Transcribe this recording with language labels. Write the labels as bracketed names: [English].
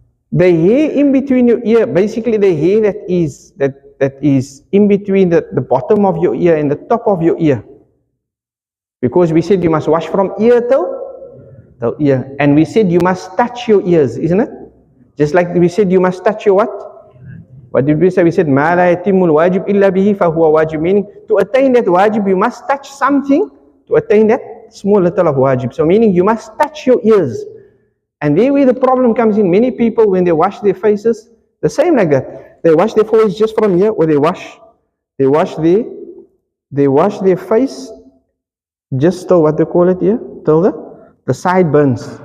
[English] The hair in between your ear, basically the hair that is in between the bottom of your ear and the top of your ear. Because we said you must wash from ear till ear. And we said you must touch your ears, isn't it? Just like we said you must touch your what? What did we say? We said, [Arabic] مَا لَا يَتِمُّ الْوَاجِبْ إِلَّا بِهِ فَهُوَ wajib. [English] Meaning, to attain that wajib, you must touch something to attain that small little of wajib. So meaning, you must touch your ears. And there where the problem comes in. Many people, when they wash their faces, the same like that. They wash their face just from here, or they wash their face just till what they call it here, till the sideburns.